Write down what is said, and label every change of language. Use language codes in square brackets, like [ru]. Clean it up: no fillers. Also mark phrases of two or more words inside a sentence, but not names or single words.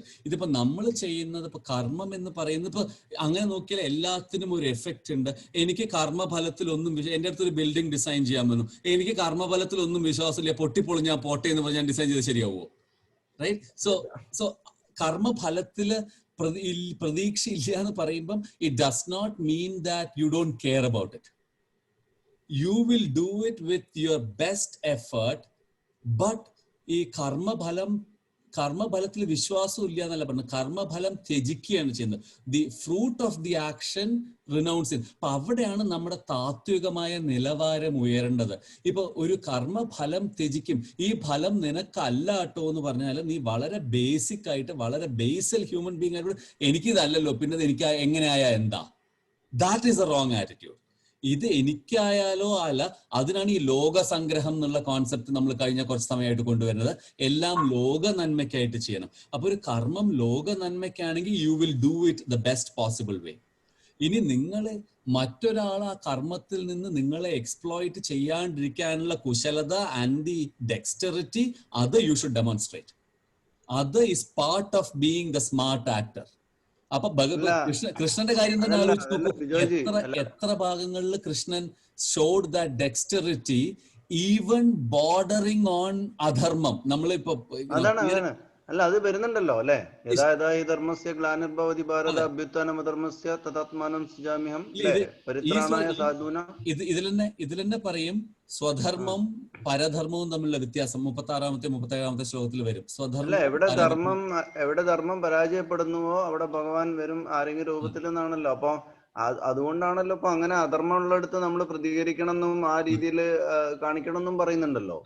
[ml] ഇതിപ്പോ നമ്മൾ ചെയ്യുന്നത് ഇപ്പൊ കർമ്മം എന്ന് പറയുന്നത്, ഇപ്പൊ അങ്ങനെ നോക്കിയാൽ എല്ലാത്തിനും ഒരു എഫക്റ്റ് ഉണ്ട്. എനിക്ക് കർമ്മഫലത്തിലൊന്നും എന്റെ അടുത്തൊരു [en] building design [ml] ചെയ്യാൻ വന്നു, എനിക്ക് കർമ്മഫലത്തിലൊന്നും വിശ്വാസമില്ല, പൊട്ടിപ്പൊളിഞ്ഞാ പോട്ടെ എന്ന് പറഞ്ഞാൽ ഡിസൈൻ ചെയ്ത് ശരിയാവുമോ? [en] Right? So [ml] കർമ്മഫലത്തില് പ്രതീക്ഷ ഇല്ല എന്ന് പറയുമ്പം [en] it does not mean that you don't care about it. You will do it with your best effort. [ml] ബട്ട് ഈ കർമ്മഫലത്തിൽ വിശ്വാസം ഇല്ല എന്നല്ല പറഞ്ഞത്, കർമ്മഫലം ത്യജിക്കുകയാണ് ചെയ്യുന്നത്. [en] the fruit of the action renounce ചെയ്ത്. [ml] അപ്പൊ അവിടെയാണ് നമ്മുടെ താത്വികമായ നിലവാരം ഉയരേണ്ടത്. ഇപ്പൊ ഒരു കർമ്മഫലം ത്യജിക്കും, ഈ ഫലം നിനക്കല്ല കേട്ടോ എന്ന് പറഞ്ഞാൽ നീ വളരെ ബേസിക് ആയിട്ട്, വളരെ [en] basal human being [ml] ആയിട്ട് എനിക്കിതല്ലല്ലോ പിന്നെ എനിക്ക് എങ്ങനെയായ എന്താ, [en] that is a wrong attitude. [ml] ഇത് എനിക്കായാലോ അല്ല, അതിനാണ് ഈ ലോക സംഗ്രഹം എന്നുള്ള കോൺസെപ്റ്റ് നമ്മൾ കഴിഞ്ഞ കുറച്ച് സമയമായിട്ട് കൊണ്ടുവരുന്നത്. എല്ലാം ലോക നന്മയ്ക്കായിട്ട് ചെയ്യണം. അപ്പൊ ഒരു കർമ്മം ലോക നന്മയ്ക്കാണെങ്കിൽ [en] you will do it the best possible way. [ml] ഇനി നിങ്ങൾ മറ്റൊരാൾ ആ കർമ്മത്തിൽ നിന്ന് നിങ്ങളെ എക്സ്പ്ലോയിറ്റ് ചെയ്യാണ്ടിരിക്കാനുള്ള കുശലത [en] and the dexterity, [ml] അത് [en] you should demonstrate. അത് is part of being the smart actor. [ml] അപ്പൊ കൃഷ്ണന്റെ കാര്യം തന്നെ ആലോചിച്ച് നോക്കൂ. എത്ര ഭാഗങ്ങളിൽ [en] കൃഷ്ണൻ showed that dexterity even bordering on അധർമ്മം. [ml] നമ്മളിപ്പോ അല്ല അത് വരുന്നുണ്ടല്ലോ അല്ലെ, [sa] യഥാ ധർമ്മസ്യ ഗ്ലാനിർഭവതി ഭാരത അഭ്യുത്ഥാനം അധർമ്മസ്യ തഥാത്മാനം സൃജാമ്യഹം പരിത്രാണായ സാധൂനാ. [ml] ഇതിൽ തന്നെ പറയും സ്വധർമ്മം പരധർമ്മവും തമ്മിലുള്ള വ്യത്യാസം 36-ാമത്തെ 37-ാമത്തെ ശ്ലോകത്തിൽ വരും. സ്വധർമ്മം എവിടെ ധർമ്മം പരാജയപ്പെടുന്നുവോ അവിടെ ഭഗവാൻ വരും ആരെങ്കിലും രൂപത്തിൽ നിന്നാണല്ലോ. അപ്പൊ അതുകൊണ്ടാണല്ലോ ഇപ്പൊ അങ്ങനെ അധർമ്മമുള്ളിടത്ത് നമ്മൾ പ്രതികരിക്കണം എന്നും ആ രീതിയിൽ കാണിക്കണം എന്നും പറയുന്നുണ്ടല്ലോ.